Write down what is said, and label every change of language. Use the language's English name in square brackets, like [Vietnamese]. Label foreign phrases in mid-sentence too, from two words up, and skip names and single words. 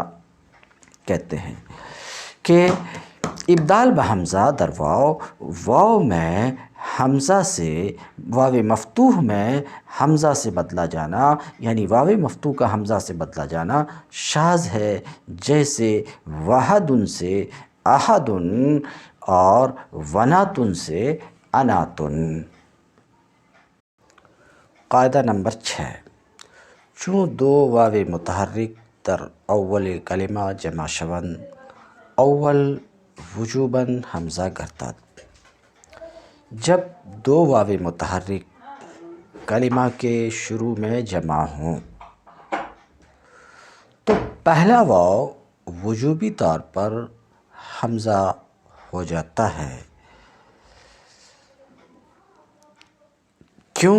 [Urdu] کہتے ہیں کہ [Persian] ابدال بحمزہ در واو، [Urdu] واو میں حمزہ سے، واو مفتوح میں حمزہ سے بدلا جانا، یعنی واو مفتوح کا حمزہ سے بدلا جانا شاذ ہے، جیسے وحدن سے احدن اور وناتن سے اناتن۔ قاعدہ نمبر 6، [Persian] چون 2 واو متحرک در اول کلمہ جمع شوند، اول وجوباً حمزہ گردد۔ [Urdu] جب 2 واو متحرک کلمہ کے شروع میں جمع ہوں تو پہلا واو وجوبی طور پر حمزہ ہو جاتا ہے۔ کیوں؟